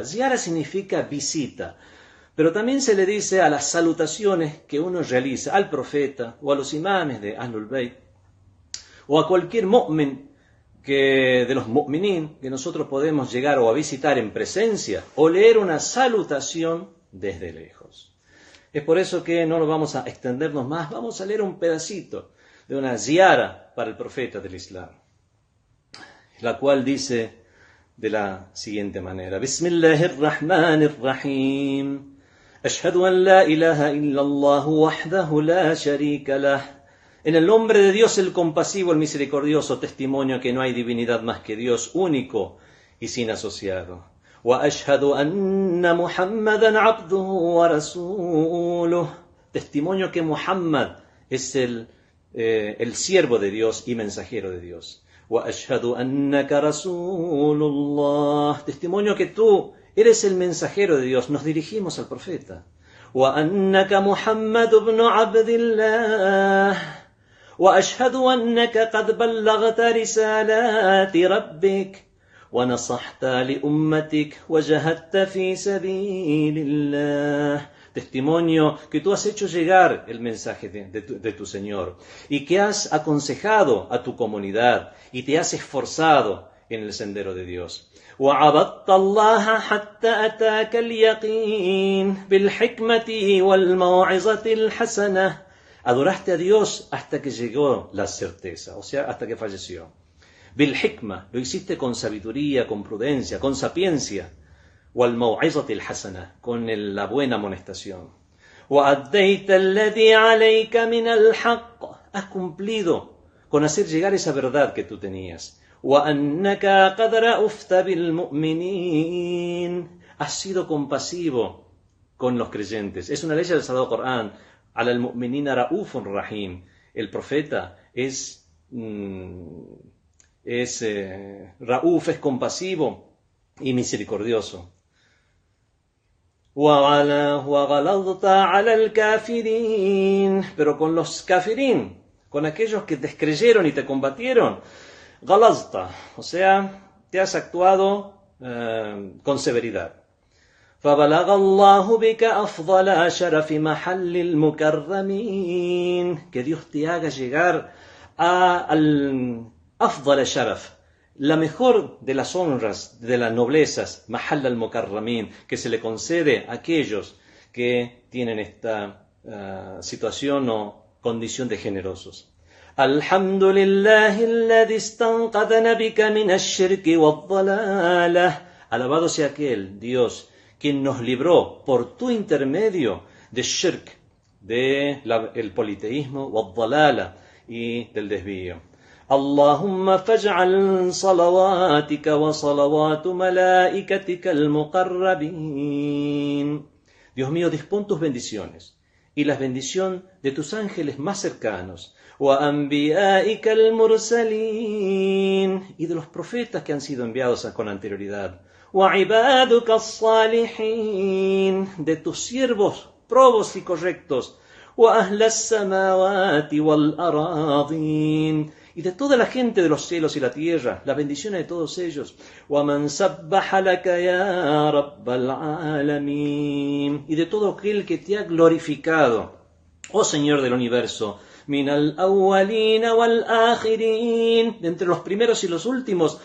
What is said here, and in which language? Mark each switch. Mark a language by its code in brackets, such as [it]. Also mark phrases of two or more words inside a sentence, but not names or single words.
[es] Ziyara significa visita, pero también se le dice a las salutaciones que uno realiza al profeta o a los imames de Ahlul Bayt o a cualquier mu'min de los mu'minin que nosotros podemos llegar o a visitar en presencia o leer una salutación desde lejos. Es por eso que no nos vamos a extendernos más, vamos a leer un pedacito de una ziyara para el profeta del Islam, la cual dice de la siguiente manera: [ar] بسم الله الرحمن الرحيم. أشهد أن لا إله إلا الله وحده لا شريك له. [es] En el nombre de Dios el compasivo, el misericordioso, testimonio que no hay divinidad más que Dios, único y sin asociado. [ar] وأشهد أن محمدا عبده ورسوله. [es] Testimonio que Muhammad es el siervo de Dios y mensajero de Dios. [ar] وأشهد أنك رسول الله. [es] Testimonio que tú eres el mensajero de Dios. Nos dirigimos al profeta. [ar] وأنك محمد بن عبد الله. وأشهد أنك قد بلغت رسالات ربك ونصحت لأمتك وجاهدت في سبيل الله. [es] Testimonio que tú has hecho llegar el mensaje de tu Señor y que has aconsejado a tu comunidad y te has esforzado en el sendero de Dios. [ar] وعبدت الله حتى أتاك اليقين بالحكمة والموعظة الحسنة. [es] Adoraste a Dios hasta que llegó la certeza, o sea, hasta que falleció. [ar] بالحكمة, [es] lo hiciste con sabiduría, con prudencia, con sapiencia. [ar] والموعظة الحسنة, [es] con la buena amonestación. [ar] وأديت الذي عليك من الحق, [es] has cumplido con hacer llegar esa verdad que tú tenías. [ar] وأنك قد رؤفت بالمؤمنين, [es] has sido compasivo con los creyentes. Es una ley del Sagrado Corán. [ar] على المؤمنين رؤوف رحيم. [es] El profeta es ra'uf, es compasivo y misericordioso. [ar] وَغَلَظْتَ عَلَى الْكَافِرِينَ. [es] Pero con los kafirin, con aquellos que te descreyeron y te combatieron, غَلَظْتَ, o sea, te has actuado con severidad. [ar] فبلغ الله بك أفضل شرف محل المكرمين. [es] Que Dios te haga llegar al [ar] أفضل شرف, [es] la mejor de las honras, de las noblezas, [ar] محل المكرمين, [es] que se le concede a aquellos que tienen esta situación o condición de generosos. [ar] الحمد لله الذي استنقذنا بك من الشرك والضلالة. [es] Alabado sea aquel Dios quien nos libró por tu intermedio de shirk, el politeísmo, والضلالة, y del desvío. [ar] اللهم فاجعل صلواتك وصلوات ملائكتك المقربين. [es] Dios mío, dispón tus bendiciones y la bendición de tus ángeles más cercanos, [ar] وأنبيائك المرسلين, [es] y de los profetas que han sido enviados con anterioridad. [ar] وعبادك الصالحين, [es] de tus siervos probos y correctos, [ar] وأهل السماوات والأراضين, [es] y de toda la gente de los cielos y la tierra, las bendiciones de todos ellos. [ar] ومن سبح لك يا رب العالمين, [es] y de todo aquel que te ha glorificado, oh Señor del universo. [ar] من الأولين والآخرين, [es] de entre los primeros y los últimos.